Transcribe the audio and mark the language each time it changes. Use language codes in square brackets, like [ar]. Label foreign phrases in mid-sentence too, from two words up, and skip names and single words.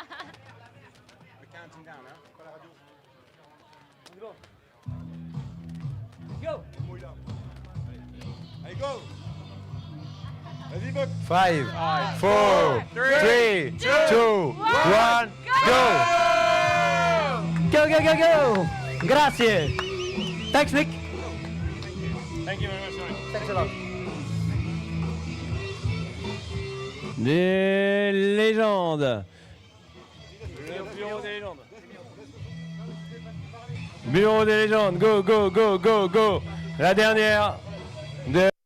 [en] Go. [fr] Allez, go. Vas-y, [en] Buck. 5, 4, 3, 2, 1, go! Go, go, go, go. [it] Grazie. [en] Thanks, Nick. Thank you very much. Thanks a lot. [fr] Des légendes. Bureau des légendes. [en] Go, go, go, go, go. [fr] La dernière de